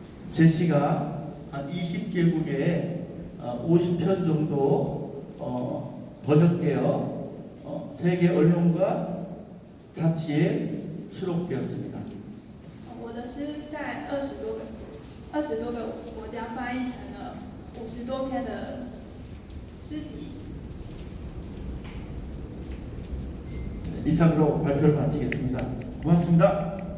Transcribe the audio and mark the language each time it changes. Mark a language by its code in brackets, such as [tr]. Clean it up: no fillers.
[ko] 제 시가 한 20개국에 50편 정도 번역되어 세계 언론과 잡지에 수록되었습니다. [zh] 我的诗在20多个国家翻译成了50多篇的诗集。 [ko] 이상으로 발표를 마치겠습니다. 고맙습니다.